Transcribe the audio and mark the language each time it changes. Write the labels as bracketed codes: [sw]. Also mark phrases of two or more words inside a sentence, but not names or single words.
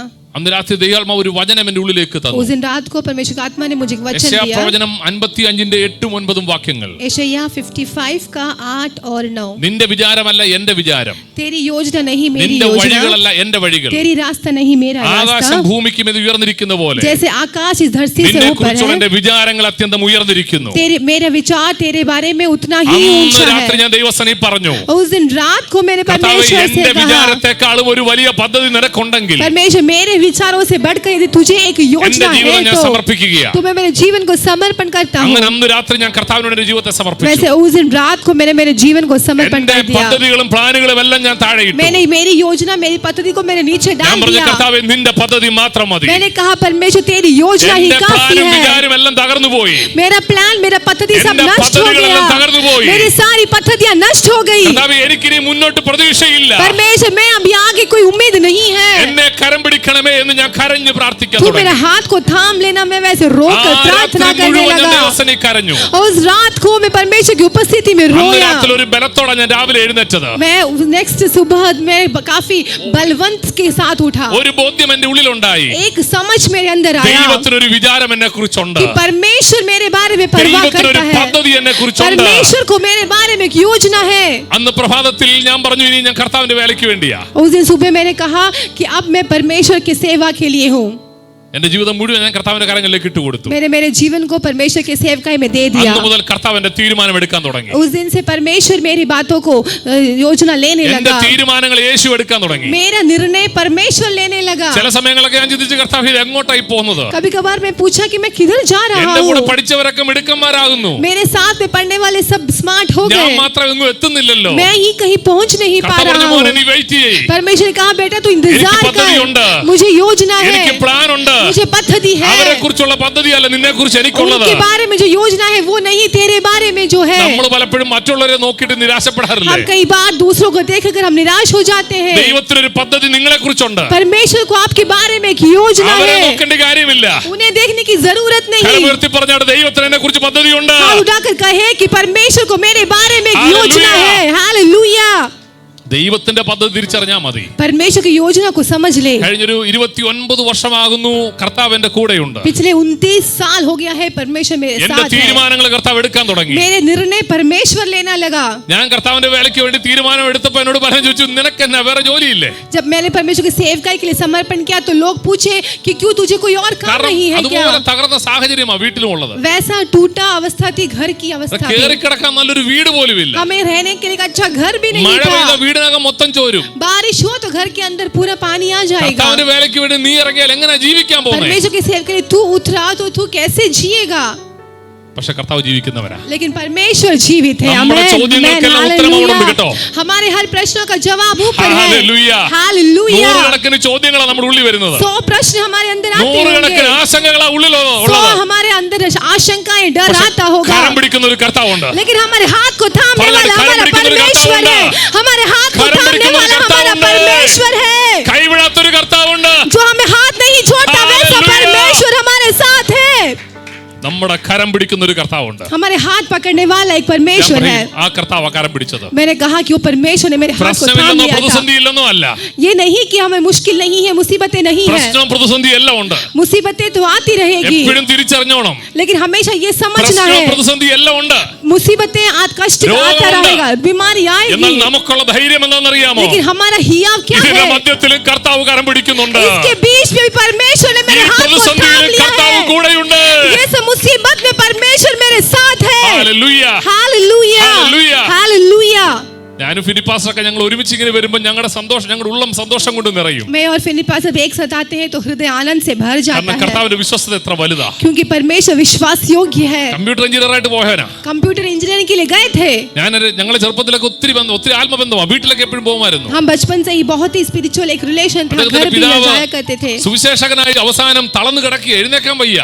[ml] അന്ന് രാത്രി ദൈവാത്മാവ് ഒരു വചനം എന്റെ ഉള്ളിലേക്ക് തന്നു. [hi] उस दिन रात को परमेश्वर की आत्मा ने मुझे एक वचन [ml] യെശയ്യാ [hi] दिया। [ml] പ്രവചനം 55:8-9 വാക്യങ്ങൾ. [hi] यशायाह 55 का 8 और 9। [ml] നിന്റെ വിചാരമല്ല എന്റെ വിചാരം, [hi] तेरी योजना नहीं मेरी [ml] നിന്റെ [hi] योजना, [ml] വഴികളല്ല എന്റെ വഴികൾ. [hi] तेरी रास्ता नहीं मेरा [ml] ആകാശം [hi] रास्ता। [ml] ഭൂമിക്ക് മീതെ ഉയർന്നിരിക്കുന്ന പോലെ [hi] जैसे आकाश इस धरती से [ml] നിന്നെ [hi] ऊपर [ml] കുറിച്ചുള്ള [hi] है, [ml] എന്റെ വിചാരങ്ങൾ അത്യന്തം ഉയർന്നിരിക്കുന്നു. [hi] मेरे विचार तेरे बारे में उतना ही [ml] അന്ന് [hi] ऊंचा [ml] രാത്രി [hi] है। [ml] ഞാൻ ദൈവസന്നിധിയിൽ പറഞ്ഞു, [hi] उस दिन रात को मैंने [ml] കർത്താവേ, [hi] परमेश्वर से [ml] എന്റെ [hi] कहा, [ml] വിചാരത്തെക്കാളും ഒരു വലിയ പദ്ധതി നിനക്കുണ്ടെങ്കിൽ [hi] परमेश्वर मेरे विचारों से बढ़कर यदि तुझे एक [ml] എന്റെ [hi] योजना [ml] ജീവിതം [hi] है [ml] ഞാൻ സമർപ്പിക്കുകയാണ്. [hi] तो मैं मेरे जीवन को समर्पण करता हूँ। [ml] അങ്ങനെ അന്ന് രാത്രി ഞാൻ കർത്താവിനോട് എന്റെ ജീവിതത്തെ സമർപ്പിച്ചു. [hi] वैसे उस दिन रात को मैंने मेरे जीवन को समर्पण [ml] എന്റെ [hi] कर दिया। [ml] പദ്ധതികളും പ്ലാനുകളും എല്ലാം ഞാൻ താഴെയിട്ടു. [hi] मैंने मेरी योजना मेरी पद्धति को मैंने नीचे [ml] ഞാൻ [hi] डाल [ml] പറഞ്ഞു, [hi] दिया। [ml] കർത്താവേ, നിന്റെ പദ്ധതി മാത്രം മതി. [hi] मैंने कहा परमेश्वर तेरी योजना ही [ml] എന്റെ [hi] काफी [ml] പ്ലാനും [hi] है। [ml] വിചാരം എല്ലാം തകർന്നു പോയി. [hi] मेरा प्लान मेरा पद्धति सब [ml] എന്റെ [hi] नष्ट हो [ml] പദ്ധതികളെല്ലാം [hi] गया। [ml] തകർന്നു പോയി. [hi] मेरी सारी पद्धतियां नष्ट हो गई। [ml] കർത്താവേ, എനിക്കിനി മുന്നോട്ട് പ്രതീക്ഷയില്ല. [hi] परमेश्वर मैं अभी आगे कोई उम्मीद नहीं है। [ml] എന്നെ കരം പിടിക്കണമേ എന്ന് ഞാൻ കരഞ്ഞു പ്രാർത്ഥിക്കാൻ [hi] तू [ml] തുടങ്ങി. [hi] मेरे हाथ को थाम लेना, मैं वैसे रोकर प्रार्थना करने लगा. [ml] ദൈവസന്നിധിയിൽ കരഞ്ഞു. [hi] उस रात को मैं परमेश्वर की उपस्थिति में [ml] അന്ന് [hi] रोया. [ml] രാത്രി ഒരു ബലത്തോടെ ഞാൻ രാവിലെ എഴുന്നേറ്റത്. [hi] मैं नेक्स्ट सुबह में काफी बलवंत के साथ उठा. [ml] ഒരു ബോധ്യം എന്റെ ഉള്ളിലുണ്ടായി. [hi] एक समझ मेरे अंदर आया [ml] ദൈവത്തിന് ഒരു വിചാരം എന്നെ കുറിച്ചുണ്ട്. [hi] कि परमेश्वर मेरे बारे में परवाह करता है. [ml] പദ്ധതി എന്നെ കുറിച്ചുണ്ട്. [hi] परमेश्वर को मेरे बारे में एक योजना है. [ml] അന്ന് പ്രഭാതത്തിൽ ഞാൻ പറഞ്ഞു ഇനി ഞാൻ കർത്താവിന്റെ വേലയ്ക്ക് വേണ്ടിയാ. [hi] उस दिन सुबह मैंने कहा कि अब मैं परमेश्वर की सेवा के लिए हूँ. [ml] എന്റെ ജീവിതം മുഴുവൻ ഞാൻ കർത്താവിന്റെ കരങ്ങളിലേക്ക് ഇട്ടുകൊടുത്തു. [hi] मैंने मेरे जीवन को परमेश्वर के सेवकाई में दे दिया. [ml] അന്ന് മുതൽ കർത്താവിന്റെ തീരുമാനം എടുക്കാൻ തുടങ്ങി. [hi] उस दिन से परमेश्वर मेरी बातों को योजना लेने लगा. [ml] എന്റെ തീരുമാനങ്ങൾ യേശു എടുക്കാൻ തുടങ്ങി. [hi] मेरा निर्णय परमेश्वर लेने लगा. [ml] ചില സമയങ്ങളൊക്കെ ഞാൻ ചിന്തിച്ചു കർത്താവ് ഇത് എങ്ങോട്ടായി പോകുന്നത്? [hi] कभी कभार मैं पूछा कि मैं किधर जा रहा [ml] എന്റെ കൂടെ [hi] हूँ. [ml] പഠിച്ചവരൊക്കെ മിടുക്കന്മാരാകുന്നു. [hi] मेरे साथ में पढ़ने वाले सब स्मार्ट हो [ml] ഞാൻ [hi] गए, [ml] മാത്രം എങ്ങും എത്തുന്നില്ലല്ലോ. [hi] मैं ही कहीं पहुँच नहीं पा [ml] കർത്താവ് [hi] रहा [ml] പറഞ്ഞു, [hi] हूँ. [ml] മോനെ നീ വെയിറ്റ് ചെയ്യ്. [hi] परमेश्वर ने कहा बेटा तू इंतजार [ml] പദ്ധതിയുണ്ട്. [hi] कर, मुझे योजना है, [ml] എനിക്ക് പ്ലാൻ ഉണ്ട്. [hi] मुझे पद्धति है. [ml] അവരെ കുറിച്ചുള്ള പദ്ധതിയല്ല നിന്നെ കുറിച്ച് എനിക്കുള്ളത്. [hi] उनके बारे में जो योजना है वो नहीं तेरे बारे में जो है. [ml] നമ്മൾ പലപ്പോഴും മറ്റുള്ളവരെ നോക്കിയിട്ട് നിരാശപ്പെടാറില്ലേ? [hi] हम कई बार दूसरों को देखकर हम निराश हो जाते हैं. [ml] ദൈവത്തിനൊരു പദ്ധതി നിങ്ങളെ കുറിച്ചുണ്ട്. [hi] परमेश्वर को आपके बारे में एक योजना [ml] അവരെ [hi] है. [ml] നോക്കേണ്ട കാര്യമില്ല. [hi] उन्हें देखने की जरूरत नहीं. [ml] കരമുയർത്തി പറഞ്ഞാൽ ദൈവത്തിന് എന്നെ കുറിച്ച് പദ്ധതിയുണ്ട്. [hi] हाथ उठाकर कहे कि परमेश्वर को मेरे बारे में एक हालेलुया. योजना है. हालेलुया. [ml] ദൈവത്തിന്റെ പദ്ധതി തിരിച്ചറിഞ്ഞാൽ മതി. [hi] परमेश्वर की योजना को समझ ले. [ml] കഴിഞ്ഞൊരു 29 വർഷമാകുന്നു കർത്താവ് എന്റെ കൂടെയുണ്ട്. [hi] पिछले 29 साल हो गया है परमेश्वर मेरे [ml] എന്റെ [hi] साथ है. [ml] തീരുമാനങ്ങൾ കർത്താവ് എടുക്കാൻ തുടങ്ങി. [hi] मेरे निर्णय परमेश्वर लेना लगा. [ml] ഞാൻ കർത്താവിന്റെ വേലയ്ക്ക് വേണ്ടി തീരുമാനം എടുത്തപ്പോൾ എന്നോട് പറഞ്ഞു ചോദിച്ചു നിനക്ക് എന്നാ വേറെ ജോലിയില്ലേ? [hi] जब मैंने परमेश्वर की सेवकाई के लिए समर्पण किया तो लोग पूछे कि क्यों तुझे कोई और काम नहीं है क्या? [ml] അതുപോലെ തകർന്ന സാഹചര്യമാണ് വീട്ടിലും ഉള്ളത്. [hi] वैसा टूटा अवस्था थी, घर की अवस्था थी. [ml] കേറി കിടക്കാൻ നല്ലൊരു വീട് പോലും ഇല്ല. [hi] हमें रहने के लिए एक अच्छा घर भी नहीं [ml] മഴ പെയ്ത [hi] था. [ml] വീടിനകം മൊത്തം ചോരും. [hi] बारिश हो तो घर के अंदर पूरा पानी आ जाएगा. [ml] കർത്താവിന്റെ വേലയ്ക്ക് വേണ്ടി നീ ഇറങ്ങിയാൽ എങ്ങനെ ജീവിക്കാൻ പോകുന്നത്? [hi] परमेश्वर की सेवा के लिए तू उतरा तो तू कैसे जिएगा? [ml] പക്ഷെ കർത്താവ് ജീവിക്കുന്നവരാ. [hi] लेकिन परमेश्वर जीवित है. [ml] നമ്മുടെ ചോദ്യങ്ങൾക്കെല്ലാം ഉത്തരം അവിടുണ്ട് കേട്ടോ. [hi] हमारे हर प्रश्नों का जवाब ऊपर है. हालेलुया. हालेलुया. [ml] നൂറുകണക്കിന് ചോദ്യങ്ങളാണ് നമ്മുടെ ഉള്ളിൽ വരുന്നത്. [hi] 100 प्रश्न हमारे अंदर आते [ml] നൂറുകണക്കിന് [hi] होंगे. [ml] ആശങ്കകളാ ഉള്ളിലോ [hi] 100 [ml] ഉള്ളത്. [hi] हमारे अंदर आशंकाएं, डर आता होगा. [ml] കരം പിടിക്കുന്ന ഒരു കർത്താവുണ്ട്. [hi] लेकिन हमारे हाथ को थामने [ml] പറഞ്ഞാൽ [hi] वाला [ml] കരം [hi] हमारा [ml] പിടിക്കുന്ന ഒരു [hi] परमेश्वर है. [ml] കർത്താവുണ്ട്. [hi] हमारे हाथ को [ml] കരം [hi] थामने [ml] പിടിക്കുന്ന [hi] वाला [ml] ഒരു [hi] हमारा [ml] കർത്താവുണ്ട്. [hi] परमेश्वर है. [ml] കൈവിടാത്തൊരു കർത്താവുണ്ട്. [hi] जो हमें हाथ नहीं छोड़ता वैसा हालेलुया. परमेश्वर हमारे साथ है. [ml] നമ്മുടെ കരം പിടിക്കുന്ന ഒരു കർത്താവുണ്ട്. [hi] हमारे हाथ पकड़ने वाला एक परमेश्वर है. [ml] ആ കർത്താവ് കരം പിടിച്ചത്. [hi] मैंने कहा कि वो परमेश्वर ने मेरे हाथ को थाम [ml] പ്രശ്നമില്ലെന്നോ [hi] लिया था. [ml] പ്രതിസന്ധി ഇല്ലെന്നോ അല്ല. [hi] ये नहीं कि हमें मुश्किल नहीं है, मुसीबतें नहीं है. [ml] പ്രശ്നം പ്രതിസന്ധി എല്ലാം ഉണ്ട്. [hi] मुसीबतें तो आती रहेगी, [ml] എപ്പോഴും തിരിച്ചറിഞ്ഞോണം. [hi] लेकिन हमेशा ये समझना [ml] പ്രശ്നം [hi] है [ml] പ്രതിസന്ധി എല്ലാം ഉണ്ട്. [hi] मुसीबतें कष्ट आता [ml] രോഗമുണ്ട്. [hi] रहेगा, बीमारी [ml] എന്നാൽ [hi] आएगी, [ml] നമുക്കുള്ള ധൈര്യം എന്താണെന്നറിയാമോ? [hi] लेकिन हमारा हियाव क्या [ml] ഇതിന്റെ [hi] है? [ml] മധ്യത്തിലും കർത്താവ് കരം പിടിക്കുന്നുണ്ട്. [hi] इसके बीच में भी परमेश्वर ने [ml] ഈ [hi] मेरे हाथ को थाम [ml] പ്രതിസന്ധിയിലും [hi] लिया [ml] കർത്താവ് [hi] है. [ml] കൂടെയുണ്ട്. [hi] ये सब मुसीबत में परमेश्वर मेरे साथ है. [ml] ഹല്ലേലൂയ. [hi] हालेलुया. हालेलुया. हालेलुया. [ml] ഞാനും ഫിലിപ്പാസൊക്കെ ഞങ്ങൾ ഒരുമിച്ച് ഇങ്ങനെ വരുമ്പോൾ ഞങ്ങളുടെ സന്തോഷം, ഞങ്ങളുടെ ഉള്ളം സന്തോഷം കൊണ്ട് നിറയും. [hi] मैं और फिलिप्पा सब एक साथ आते हैं तो हृदय आनंद से भर जाता [ml] കാരണം [hi] है, [ml] കർത്താവിന്റെ വിശ്വസ്തത എത്ര വലുതാ. [hi] क्योंकि परमेश्वर विश्वास योग्य है. [en] computer engineer [ml] ആയിട്ട് പോയവനാ. [en] computer engineering [hi] के लिए गए थे. [ml] ഞങ്ങളെ ചെറുപ്പത്തിലൊക്കെ ഒത്തിരി ആത്മബന്ധമാണ്. വീട്ടിലൊക്കെ എപ്പോഴും പോകുമായിരുന്നു. [hi] हम बचपन से ही बहुत ही स्पिरिचुअल एक रिलेशन था, घर भी ले जाया करते थे. [ml] സുവിശേഷകനായി അവസാനം തളർന്നു കിടക്കി എഴുന്നേക്കാൻ വയ്യ.